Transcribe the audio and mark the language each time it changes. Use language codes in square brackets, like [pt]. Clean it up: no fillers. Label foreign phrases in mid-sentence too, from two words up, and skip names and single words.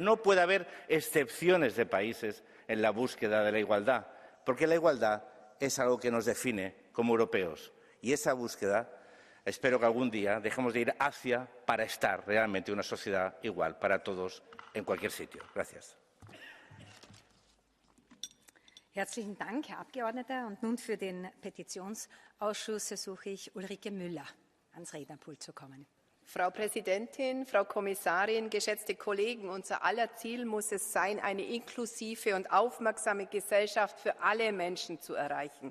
[es] No puede haber excepciones de países en la búsqueda de la igualdad, porque la igualdad es algo que nos define como europeos. Y esa búsqueda, espero que algún día dejemos de ir hacia para estar realmente en una sociedad igual para todos en cualquier sitio. Gracias. [de] Herzlichen Dank, Herr Abgeordneter. Und nun für den Petitionsausschuss ersuche ich Ulrike Müller, ans Rednerpult zu kommen. Frau Präsidentin, Frau Kommissarin, geschätzte Kollegen, unser aller Ziel muss es sein, eine inklusive und aufmerksame Gesellschaft für alle Menschen zu erreichen.